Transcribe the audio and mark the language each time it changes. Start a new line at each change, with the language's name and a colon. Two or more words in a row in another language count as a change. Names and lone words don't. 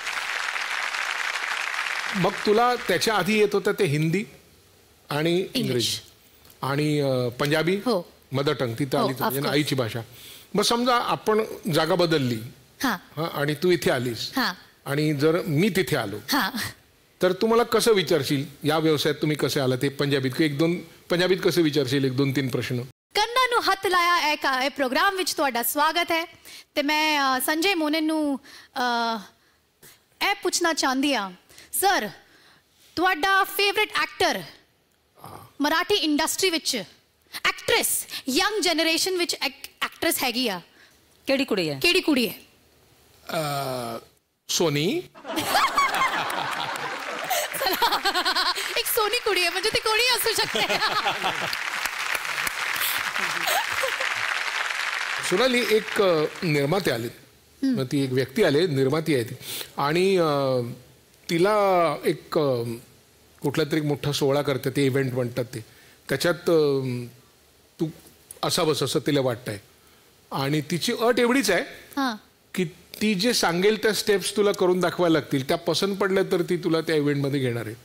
Marathi: मग तुला त्याच्या आधी येत होतं ते हिंदी आणि इंग्रजी आणि पंजाबी,
English: mother tongue
Marathi: तिथं आली, म्हणजे आईची भाषा. मग समजा आपण जागा बदलली आणि तू इथे आलीस आणि जर मी तिथे आलो तर तू मला कसं विचारशील या व्यवसायात तुम्ही कसे आला ते पंजाबीत, 1-2 पंजाबीत कसं विचारशील, 1-2-3 प्रश्न?
Punjabi: ਕੰਨਾਂ ਨੂੰ ਹੱਥ ਲਾਇਆ ਇਹ ਪ੍ਰੋਗਰਾਮ ਵਿੱਚ ਤੁਹਾਡਾ ਸਵਾਗਤ ਹੈ ਤੇ ਮੈਂ ਸੰਜੇ ਮੋਨਨ ਨੂੰ ਇਹ ਪੁੱਛਣਾ ਚਾਹੁੰਦੀ ਹਾਂ, ਸਰ ਤੁਹਾਡਾ
English: favorite actor
Punjabi: ਮਰਾਠੀ ਇੰਡਸਟਰੀ ਵਿੱਚ, ਐਕਟਰੈਸ
English: young generation
Punjabi: ਵਿੱਚ ਐਕਟਰੈਸ ਹੈਗੀ ਆ, ਕਿਹੜੀ ਕੁੜੀ ਹੈ? ਕਿਹੜੀ ਕੁੜੀ ਹੈ? सोनी.
Marathi: एक
Punjabi: ਸੋਹਣੀ ਕੁੜੀ
Marathi: आहे, म्हणजे ती कोणी असू शकते. सोनाली, एक निर्माते आले, ती एक व्यक्ती आले, निर्माती आहे ती, आणि तिला एक कुठला तरी मोठा सोहळा करते, ते इव्हेंट म्हणतात ते, त्याच्यात तू असावंस असं तिला वाटतंय आणि तिची अट एवढीच आहे की ती जे सांगेल त्या स्टेप्स तुला करून दाखवायला लागतील, त्या पसंत पडल्या तर ती तुला त्या इव्हेंटमध्ये घेणार आहे.